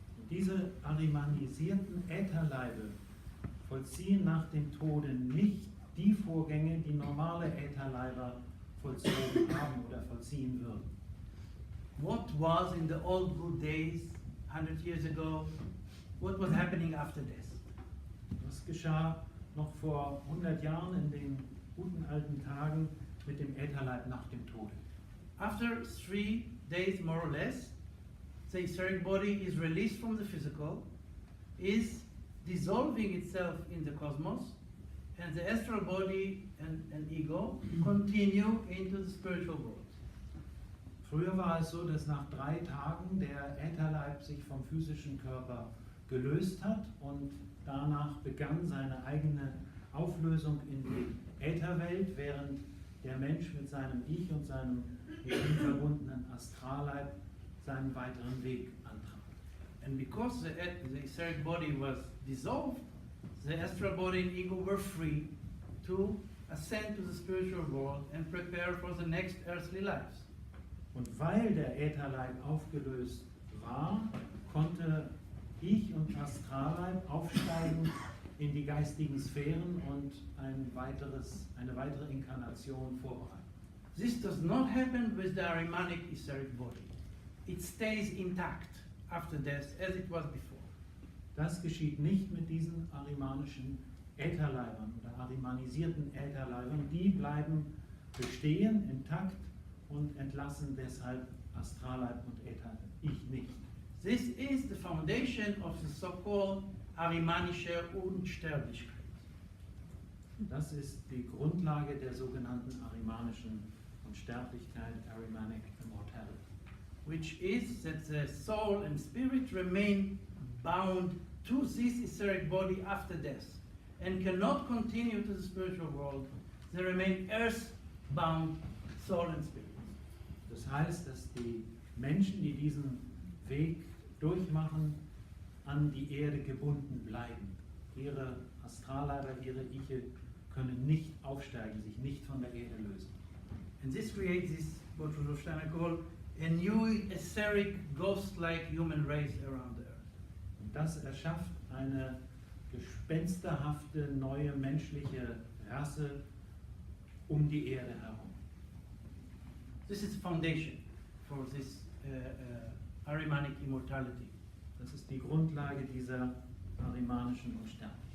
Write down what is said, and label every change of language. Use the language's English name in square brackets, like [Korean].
[German] Diese ahrimanisierten Ätherleibe vollziehen nach dem Tode nicht die Vorgänge, die normale Ätherleiber vollzogen haben oder vollziehen würden. [English] What was in the old good days, 100 years ago, what was happening after death? [German] Was geschah noch vor 100 Jahren in den guten alten Tagen mit dem Ätherleib nach dem Tode? [English] After 3 days, more or less, the etheric body is released from the physical, is dissolving itself in the cosmos, and the astral body and ego continue into the spiritual world. [German] Früher war es so, dass nach 3 Tagen der Ätherleib sich vom physischen Körper gelöst hat und danach begann seine eigene Auflösung in die Ätherwelt, während der Mensch mit seinem Ich und seinem mit ihm verbundenen Astralleib seinen weiteren Weg antrat. [English] And because the etheric body was dissolved, the astral body and ego were free to ascend to the spiritual world and prepare for the next earthly lives. [German] Und weil der Ätherleib aufgelöst war, konnte Ich und Astralleib aufsteigen in die geistigen Sphären und eine weitere Inkarnation vorbereiten. [English] This does not happen with the Ahrimanic etheric body. It stays intact after death as it was before. [German] Das geschieht nicht mit diesen ahrimanischen Ätherleibern oder ahrimanisierten Ätherleibern. Die bleiben bestehen, intakt und entlassen deshalb Astralleib und Äther-Ich nicht. [English] This is the foundation of the so-called [German] Ahrimanische Unsterblichkeit. Das ist die Grundlage der sogenannten ahrimanischen Unsterblichkeit, [English] Ahrimanic immortality. Which is that the soul and spirit remain bound to this etheric body after death and cannot continue to the spiritual world, they remain earthbound soul and spirit. [German] Das heißt, dass die Menschen, die diesen Weg durchmachen, an die Erde gebunden bleiben. Ihre Astralleiber, ihre Iche können nicht aufsteigen, sich nicht von der Erde lösen. [English] And this creates this, what Rudolf Steiner called, a new etheric ghost-like human race around the earth. [German] Und das erschafft eine gespensterhafte, neue menschliche Rasse um die Erde herum. [English] This is the foundation for this Ahrimanic immortality. [German] Das ist die Grundlage dieser ahrimanischen Unsterblichkeit.